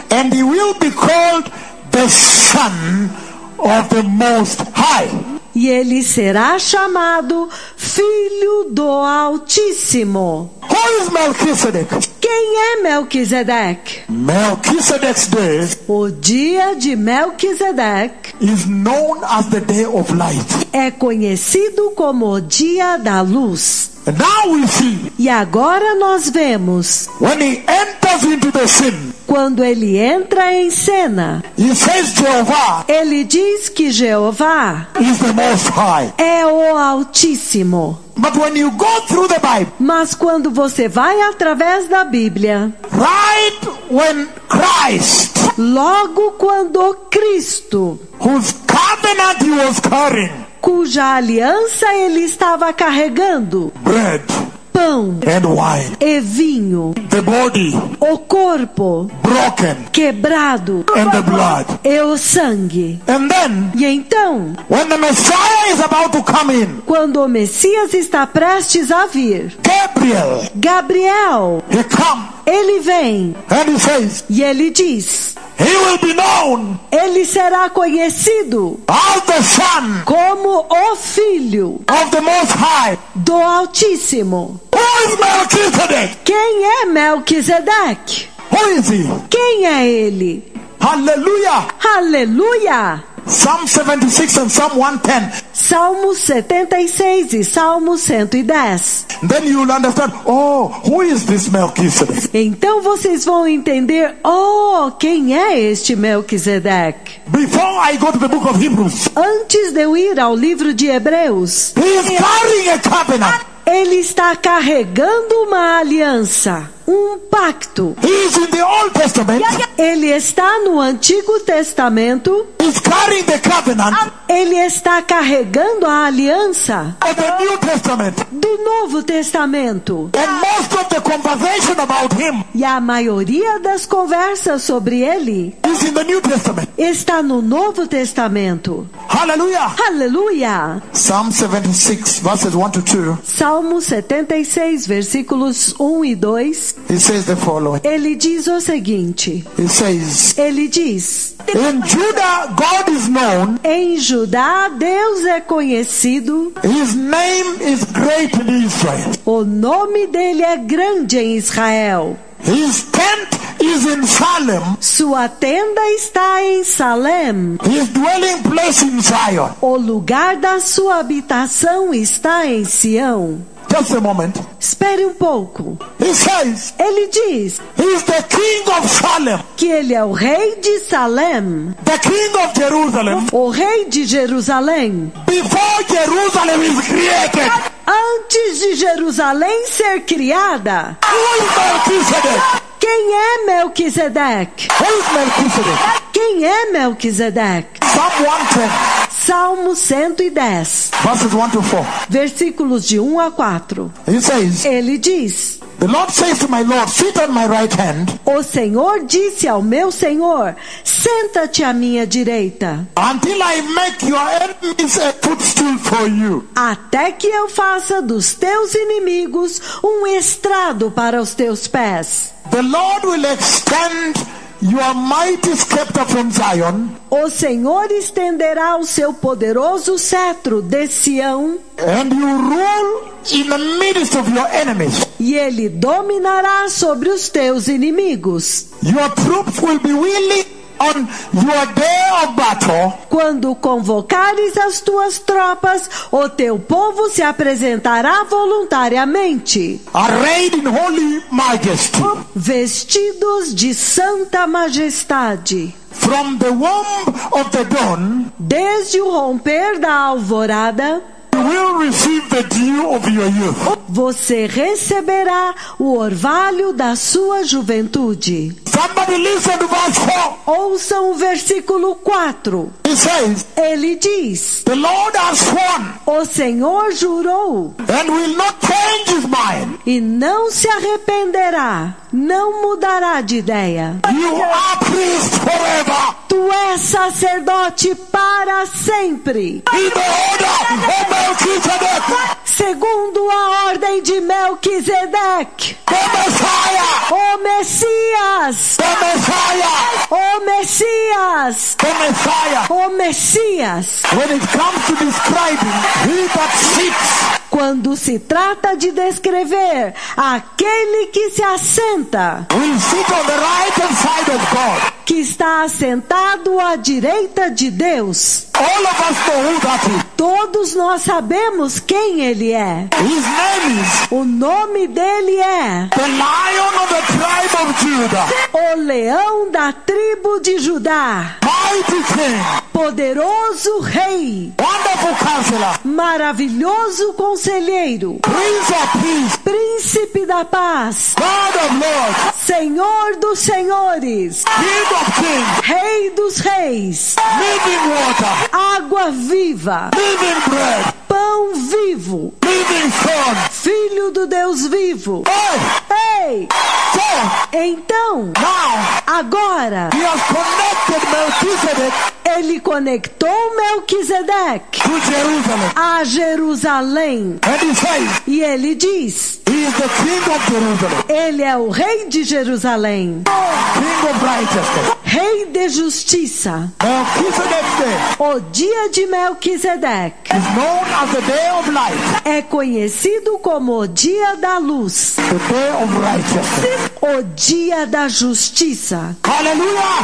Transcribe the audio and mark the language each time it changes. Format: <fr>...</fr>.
<en>and he will be called the Son of the Most High.</en> <pt>e ele será chamado Filho do Altíssimo.</pt> <en>Who is Melchizedek?</en> <pt>Quem é Melquisedeque?</pt> <en>Melchizedek's day</en> <pt>O dia de Melquisedeque</pt> <en>is known as the day of light.</en> <pt>é conhecido como o dia da luz.</pt> <en>And now we see,</en> <pt>E agora nós vemos,</pt> <en>when he enters into the scene,</en> <pt>quando ele entra em cena,</pt> <en>he says Jehovah</en> <pt>ele diz que Jeová</pt> <en>is the Most High.</en> <pt>é o Altíssimo.</pt> <en>But when you go through the Bible,</en> <pt>Mas quando você vai através da Bíblia,</pt> <en>right when Christ,</en> <pt>logo quando Cristo,</pt> <en>whose covenant he was carrying,</en> <pt>cuja aliança ele estava carregando,</pt> <en>bread</en> <pt>pão</pt> <en>and wine,</en> <pt>e vinho,</pt> <en>the body</en> <pt>o corpo</pt> <en>broken,</en> <pt>quebrado</pt> <en>and the blood.</en> <pt>e o sangue.</pt> <en>And then,</en> <pt>E então,</pt> <en>when the Messiah is about to come in,</en> <pt>quando o Messias está prestes a vir,</pt> <en>Gabriel,</en> <pt>Gabriel,</pt> <en>he comes</en> <pt>ele vem</pt> <en>and he says,</en> <pt>e ele diz,</pt> <en>he will be known</en> <pt>ele será conhecido</pt> <en>as the Son</en> <pt>como o Filho</pt> <en>of the Most High.</en> <pt>do Altíssimo.</pt> <en>Who is Melchizedek?</en> <pt>Quem é Melquisedeque?</pt> <en>Who is he?</en> <pt>Quem é ele?</pt> <en>Hallelujah.</en> <pt>Aleluia!</pt> <en>Psalm 76 and Psalm 110.</en> <pt>Salmo 76 e Salmo 110.</pt> <en>Then you will understand, oh, who is this Melchizedek?</en> <pt>Então vocês vão entender, quem é este Melquisedeque?</pt> <en>Before I go to the book of Hebrews,</en> <pt>Antes de eu ir ao livro de Hebreus,</pt> <en>he is carrying a covenant.</en> <pt>ele está carregando uma aliança, um pacto.</pt> <en>He is in the Old Testament.</en> <pt>Ele está no Antigo Testamento,</pt> <en>He's carrying the covenant</en> <pt>ele está carregando a aliança</pt> <en>of the New Testament.</en> <pt>do Novo Testamento.</pt> <en>And most of the conversation about him</en> <pt>E a maioria das conversas sobre ele</pt> <en>is in the New Testament.</en> <pt>está no Novo Testamento.</pt> <en>Hallelujah.</en> <pt>Aleluia!</pt> <en>Psalm 76 verses 1 to 2.</en> <pt>Salmo 76, versículos 1 e 2.</pt> <en>He says the following.</en> <pt>Ele diz o seguinte. Ele diz:</pt> <en>In Judah, God is known.</en> <pt>em Judá, Deus é conhecido.</pt> <en>His name is great in Israel.</en> <pt>O nome dele é grande em Israel.</pt> <en>His tent is in Salem.</en> <pt>Sua tenda está em Salem.</pt> <en>His dwelling place in Zion.</en> <pt>O lugar da sua habitação está em Sião.</pt> <en>Just a moment.</en> <pt>Espere um pouco.</pt> <en>He says,</en> <pt>Ele diz</pt> <en>he is the king of Salem,</en> <pt>que ele é o rei de Salem,</pt> <en>the king of Jerusalem.</en> <pt>o rei de Jerusalém.</pt> <en>Before Jerusalem is created,</en> <pt>Antes de Jerusalém ser criada,</pt> <en>who is Melchizedek?</en> <pt>quem é Melquisedeque?</pt> <en>Who is Melchizedek?</en> <pt>Quem é Melquisedeque?</pt> <en>Psalm 110,</en> <pt>Salmo 110,</pt> <en>verses 1 to 4.</en> <pt>versículos de 1 a 4.</pt> <en>He says,</en> <pt>Ele diz:</pt> <en>the Lord says to my Lord, sit on my right hand,</en> <pt>o Senhor disse ao meu Senhor: senta-te à minha direita,</pt> <en>until I make your enemies a footstool for you.</en> <pt>até que eu faça dos teus inimigos um estrado para os teus pés.</pt> <en>The Lord will extend your mighty scepter from Zion,</en> <pt>O Senhor estenderá o seu poderoso cetro de Sião,</pt> <en>and you rule in the midst of your enemies.</en> <pt>e ele dominará sobre os teus inimigos.</pt> <en>Your troops will be willing on your day of battle.</en> <pt>Quando convocares as tuas tropas, o teu povo se apresentará voluntariamente,</pt> <en>Arrayed in holy majesty.</en> <pt>vestidos de santa majestade.</pt> <en>From the womb of the dawn,</en> <pt>Desde o romper da alvorada,</pt> <en>you will receive the dew of your youth.</en> <pt>Você receberá o orvalho da sua juventude.</pt> <en>Somebody listen to verse 4.</en> <pt>Ouçam o versículo 4.</pt> <en>He says,</en> <pt>Ele diz:</pt> <en>the Lord has sworn</en> <pt>o Senhor jurou</pt> <en>and will not change his mind.</en> <pt>e não se arrependerá, não mudará de ideia.</pt> <en>You are priest forever.</en> <pt>Tu és sacerdote para sempre,</pt> <en>In the order of Melchizedek,</en> <pt>segundo a ordem de Melquisedeque.</pt> <en>the Messiah,</en> <pt>O Messias,</pt> <en>the Messiah,</en> <pt>o Messias,</pt> <en>the Messiah.</en> <pt>o Messias.</pt> <en>When it comes to describing he that sits</en> <pt>Quando se trata de descrever aquele que se assenta,</pt> <en>will sit on the right hand side of God.</en> <pt>que está assentado à direita de Deus,</pt> <en>All of us know who that is.</en> <pt>todos nós sabemos quem ele é.</pt> <en>His name is</en> <pt>O nome dele é</pt> <en>the Lion of the tribe of Judah,</en> <pt>o Leão da tribo de Judá,</pt> <en>mighty King,</en> <pt>poderoso Rei,</pt> <en>wonderful Counselor,</en> <pt>maravilhoso Conselheiro,</pt> <en>Prince of Peace,</en> <pt>Príncipe da Paz,</pt> <en>God of Lords,</en> <pt>Senhor dos Senhores,</pt> <en>King of Kings,</en> <pt>Rei dos Reis,</pt> <en>living water,</en> <pt>água viva,</pt> <en>living bread,</en> <pt>pão vivo,</pt> <en>living Son.</en> <pt>Filho do Deus vivo. Ei!</pt> <en>So,</en> <pt>Então,</pt> <en>now,</en> <pt>agora,</pt> <en>he has connected Melchizedek</en> <pt>ele conectou Melquisedeque</pt> <en>to Jerusalem.</en> <pt>a Jerusalém.</pt> <en>And he says,</en> <pt>E ele diz:</pt> <en>he is the King of Jerusalem,</en> <pt>ele é o Rei de Jerusalém,</pt> <en>King of righteousness.</en> <pt>Rei de justiça.</pt> <en>Melchizedek's day</en> <pt>O dia de Melquisedeque</pt> <en>is known as the day of light,</en> <pt>é conhecido como o dia da luz,</pt> <en>the day of righteousness.</en> <pt>o dia da justiça.</pt> <en>Hallelujah!</en>